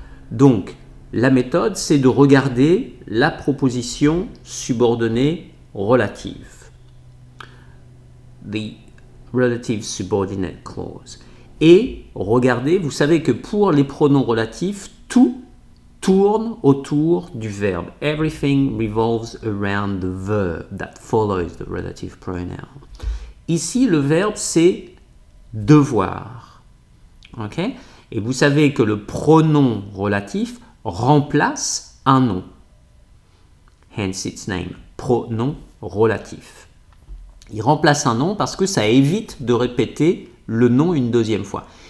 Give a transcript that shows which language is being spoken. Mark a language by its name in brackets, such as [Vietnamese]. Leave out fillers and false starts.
[French] Donc, la méthode, c'est de regarder la proposition subordonnée relative. [English] The relative subordinate clause. [French] Et regardez, vous savez que pour les pronoms relatifs, tout tourne autour du verbe. [English] Everything revolves around the verb that follows the relative pronoun. [French] Ici, le verbe, c'est devoir. Ok? Et vous savez que le pronom relatif remplace un nom. [English] Hence its name. [French] Pronom relatif. Il remplace un nom parce que ça évite de répéter le nom une deuxième fois.